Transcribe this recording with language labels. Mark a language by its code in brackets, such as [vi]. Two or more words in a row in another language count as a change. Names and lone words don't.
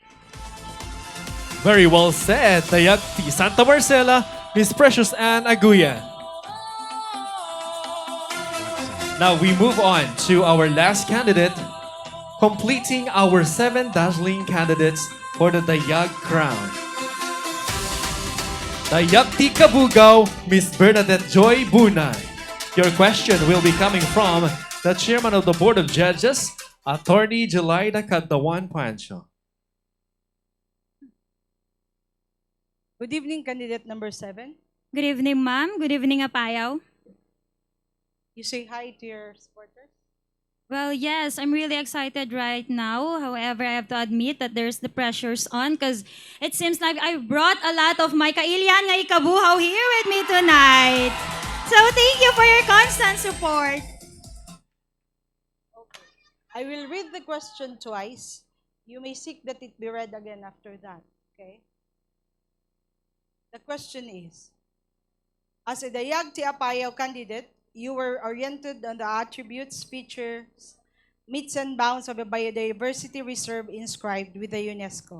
[en] Very well said, Dayag T. Santa Marcela, Miss Precious Ann Aguya. Now we move on to our last candidate, completing our 7 dazzling candidates for the Dayag crown. Dayag T. Kabugao, Miss Bernadette Joy Bunay. Your question will be coming from the Chairman of the Board of Judges, Attorney Jelaida Caddawan Pancho. Good evening, candidate number 7. Good evening, ma'am. Good evening, Apayao. You say hi to your supporters? Well, yes, I'm really excited right now. However, I have to admit that there's the pressures on because it seems like I brought a lot of my [ilo] kailian nga ikabuhaw [en] here with me tonight. So thank you for your constant support. I will read the question twice. You may seek that it be read again after that. Okay? The question is, as a Dayag Ti Apayao candidate, you were oriented on the attributes, features, meets and bounds of a biodiversity reserve inscribed with the UNESCO.